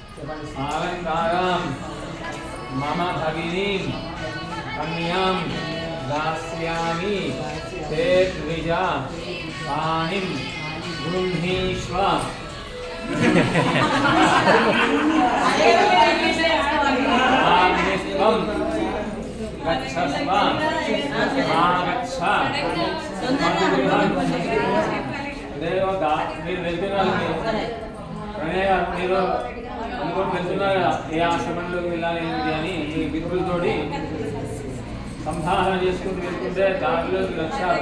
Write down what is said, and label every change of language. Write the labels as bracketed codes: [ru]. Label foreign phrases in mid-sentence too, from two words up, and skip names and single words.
[sa] सालंकारं मम भगिनीं कन्यां दास्यामि ते द्विजा पाणिं गृह्णीष्व गच्छस्व मा गच्छ [te] మీరు వెళ్తున్నారు ప్రణయ మీరు అనుకోని వెళ్తున్నారు ఏ ఆశ్రమంలోకి వెళ్ళాలి ఏమిటి అని మీ మిత్రులతోటి సంధానం చేసుకుంటూ వెళ్తుంటే దారిలోకి వచ్చారు.